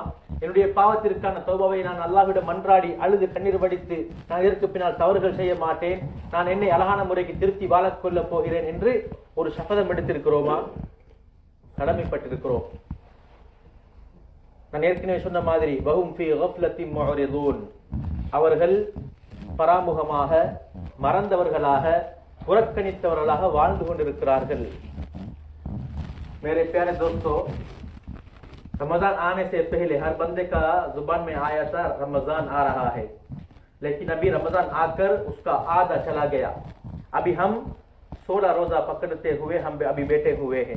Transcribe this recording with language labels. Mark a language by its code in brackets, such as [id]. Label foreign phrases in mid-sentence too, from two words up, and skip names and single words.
[ta] என்னுடைய பாவத்திற்கான தௌபாவை நான் அல்லாஹ்விடம் மன்றாடி அழுது கண்ணீர் வடித்து நான் இதற்கு பின்னால் தவறுகள் செய்ய மாட்டேன், நான் என்னை அழகான முறைக்கு திருத்தி வாழக்கொள்ள போகிறேன் என்று ஒரு சபதம் எடுத்திருக்கிறோமா? கடமைப்பட்டிருக்கிறோம். நான் ஏற்கனவே சொன்ன மாதிரி [ar] وهم في غفلة معرضون, [ta] அவர்கள் பராமுகமாக, மறந்தவர்களாக, புறக்கணித்தவர்களாக வாழ்ந்து கொண்டிருக்கிறார்கள். [ur] میرے پیارے دوستوں، رمضان آنے سے پہلے ہر بندے کا زبان میں آیا تھا رمضان آ رہا ہے، لیکن ابھی رمضان آ کر اس کا آدھا چلا گیا. ابھی ہم 16 روزہ پکڑتے ہوئے ہم ابھی بیٹھے ہوئے ہیں.